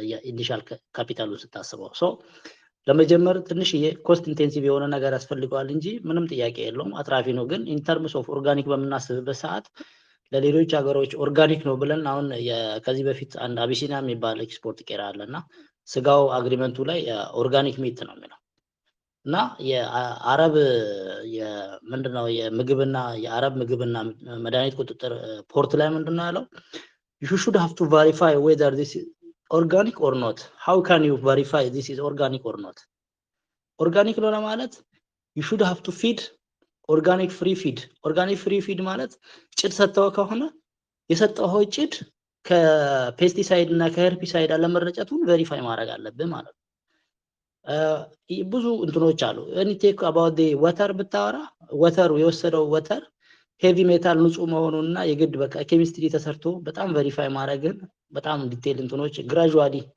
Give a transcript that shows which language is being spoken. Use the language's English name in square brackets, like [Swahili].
[Amharic] ኢኒሻል ካፒታሉን ስታስበው። ሶ ለመጀመር ትንሽ የኮስት ኢንቴንሲቭ የሆነ ነገር ያስፈልገዋል እንጂ ምንም ጥያቄ የለውም አትራፊ ነው። ግን ኢን ተርምስ ኦፍ ኦርጋኒክ በምናስብበት ሰዓት ለሌሎች ሀገሮች ኦርጋኒክ ነው ብለን አሁን ከዚህ በፊት አንድ አቢሲኒያ የሚባል ኤክስፖርት ቄራ አለና ስጋው አግሪመንቱ ላይ ኦርጋኒክ ሚት ነው የሚለው እና የአረብ ምንድነው የምግብና የአረብ ምግብና መድኃኒት ቁጥጥር ፖርት ላይ ምንድነው ያለው [English] you should have to verify whether this is organic or not. How can you verify this is organic or not? [Amharic] Organic ነው ማለት [English] you should have to feed [Amharic] ኦርጋኒክ ፍሪ ፊድ። ኦርጋኒክ ፍሪ ፊድ ማለት ጭድ ሰጥተው ከሆነ የሰጠው ጭድ ከፔስቲሳይድ እና ከሄርቢሳይድ አለመረጨቱን ቬሪፋይ ማድረግ አለብህ ማለት ነው። ብዙ እንትኖች አሉ። እኔ [English] ቴክ አባውት ዲ ወተር [Amharic] ብታወራ ወተሩ የወሰደው ወተር ሄቪ ሜታል ንጹህ መሆኑንና የግድ በቃ ኬሚስትሪ ተሰርቶ በጣም ቬሪፋይ ማድረግን በጣም ዲቴል እንትኖች ግራጁዋሊ